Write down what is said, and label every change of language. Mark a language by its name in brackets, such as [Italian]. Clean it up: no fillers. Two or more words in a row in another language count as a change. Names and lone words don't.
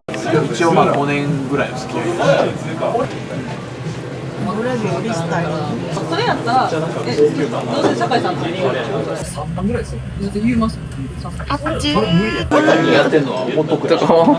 [Japanese] 一応まあ5年ぐらいの付き合い [Korean] 노래도 우리 스타일. [Japanese] それやったらどうせ酒井さんと3番ぐらいですよ言います [Korean] 아찌. 얘한테 어떡해. 잠깐만.